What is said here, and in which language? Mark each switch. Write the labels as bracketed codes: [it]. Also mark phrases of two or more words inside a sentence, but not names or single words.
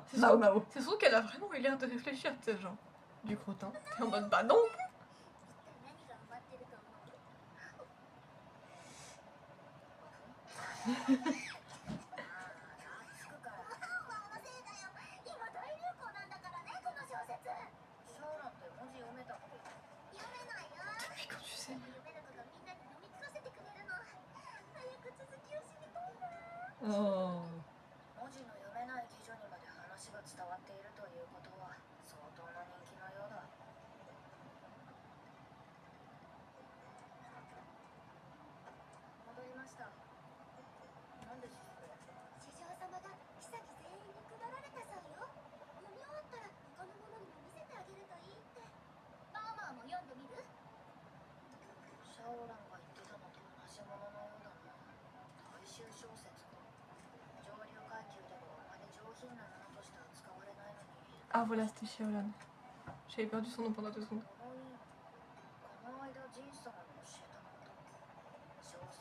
[fr] C'est Mao sûr. Mao. C'est sûr qu'elle a vraiment eu l'air de réfléchir, tu sais, genre. Du crottin. T'es en mode, bah non! [ja] 一体何が埋まってると思う？つくから。ワンワンのせいだよ。今大流行なんだからね、この小説。シャオランって文字読めたっけ？読めないよ。 [fr] Depuis quand tu sais? [ja] 読めることみんなに読み聞かせてくれるの。早く続きを知りたいな。 Oh. 文字の読めない妓女にまで話が伝わっているということは相当な人気のようだ。戻りました。何ですそれ？師匠様が妃全員に配られたそうよ。読み終わったら他の者にも見せてあげるといいって。ママも読んでみる？シャオランが言ってたのと同じもののようだな。大衆小説か。上流階級ではあまり上品なものとして扱われないのに。 [fr] Ah voilà, c'était Xiaolan. J'avais perdu son nom pendant 2 secondes. [ja] この間ジンさんに教えたこと。小